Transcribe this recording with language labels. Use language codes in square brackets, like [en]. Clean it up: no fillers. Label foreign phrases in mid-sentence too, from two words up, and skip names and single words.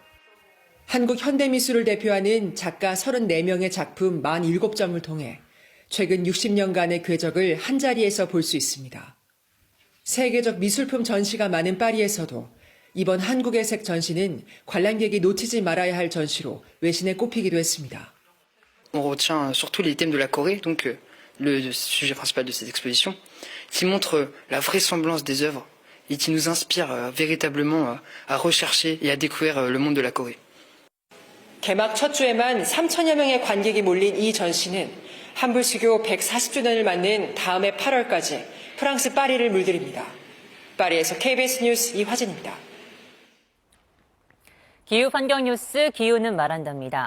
[ko] 한국 현대미술을 대표하는 작가 34명의 작품 47점을 통해 최근 60년간의 궤적을 한자리에서 볼 수 있습니다. 세계적 미술품 전시가 많은 파리에서도 이번 한국의 색 전시는 관람객이 놓치지 말아야 할 전시로 외신에 꼽히기도 했습니다. [fr] On retient surtout les thèmes de la Corée, donc le sujet principal de cette exposition, qui montre la vraisemblance des œuvres et qui nous inspire véritablement à rechercher et à découvrir le monde de la Corée. [ko] 개막 첫 주에만 3천여 명의 관객이 몰린 이 전시는 한불수교 140주년을 맞는 다음해 8월까지 프랑스 파리를 물들입니다. 파리에서 KBS 뉴스 이화진입니다. 기후환경 뉴스 기후는 말한답니다.